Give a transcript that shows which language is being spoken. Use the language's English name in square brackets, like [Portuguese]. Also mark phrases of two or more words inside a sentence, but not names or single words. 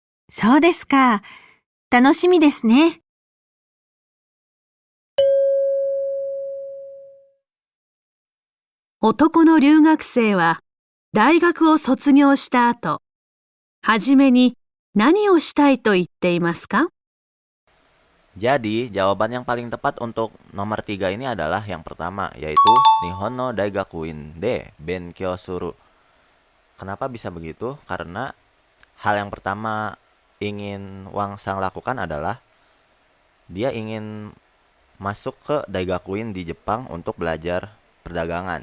[Japanese] そうですか。楽しみですね。男の留学生は大学を卒業した後、はじめに何をしたいと言っていますか？ [Indonesian] Jadi, jawaban yang paling tepat untuk nomor 3 ini adalah yang pertama, yaitu [Japanese] 日本の大学院で勉強する. [Indonesian] Kenapa bisa begitu? Karena hal yang pertama ingin Wang Sang lakukan adalah dia ingin masuk ke Daigakuin di Jepang untuk belajar perdagangan.